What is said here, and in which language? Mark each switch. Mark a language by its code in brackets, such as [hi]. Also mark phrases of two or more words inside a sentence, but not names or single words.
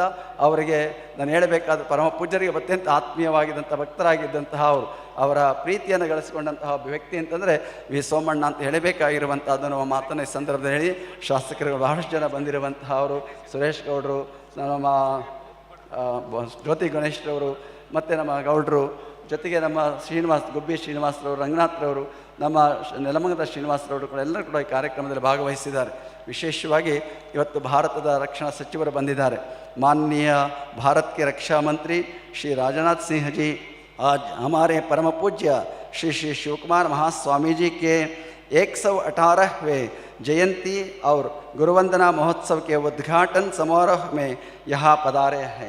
[kn] ಅವರಿಗೆ ನಾನು ಹೇಳಬೇಕಾದ ಪರಮ ಪೂಜ್ಯರಿಗೆ ಅತ್ಯಂತ ಆತ್ಮೀಯವಾಗಿದ್ದಂಥ ಭಕ್ತರಾಗಿದ್ದಂತಹ ಅವರ ಪ್ರೀತಿಯನ್ನು ಗಳಿಸಿಕೊಂಡಂತಹ ಒಬ್ಬ ವ್ಯಕ್ತಿ ಅಂತಂದರೆ ವಿ ಸೋಮಣ್ಣ ಅಂತ ಹೇಳಬೇಕಾಗಿರುವಂಥದ್ದು ಮಾತನ್ನು ಈ ಸಂದರ್ಭದಲ್ಲಿ ಹೇಳಿ, ಶಾಸಕರುಗಳು ಬಹಳಷ್ಟು ಜನ ಬಂದಿರುವಂತಹ ಸುರೇಶ್ ಗೌಡರು, ನಮ್ಮ ಜ್ಯೋತಿ ಗಣೇಶ್ರವರು, ಮತ್ತು ನಮ್ಮ ಗೌಡರು, ಜೊತೆಗೆ ನಮ್ಮ ಗುಬ್ಬಿ ಶ್ರೀನಿವಾಸರವರು, ರಂಗನಾಥ್ರವರು, ನಮ್ಮ ನೆಲಮಂಗದ ಶ್ರೀನಿವಾಸರವರು ಕೂಡ ಎಲ್ಲರೂ ಕೂಡ ಈ ಕಾರ್ಯಕ್ರಮದಲ್ಲಿ ಭಾಗವಹಿಸಿದ್ದಾರೆ. ವಿಶೇಷವಾಗಿ ಇವತ್ತು ಭಾರತದ ರಕ್ಷಣಾ ಸಚಿವರು ಬಂದಿದ್ದಾರೆ. [hi] माननीय भारत के रक्षा मंत्री श्री राजनाथ सिंह जी आज हमारे परम पूज्य श्री श्री शिवकुमार महास्वामी जी के 118वें जयंती और गुरुवंदना महोत्सव के उद्घाटन समारोह में यहाँ पधारे हैं।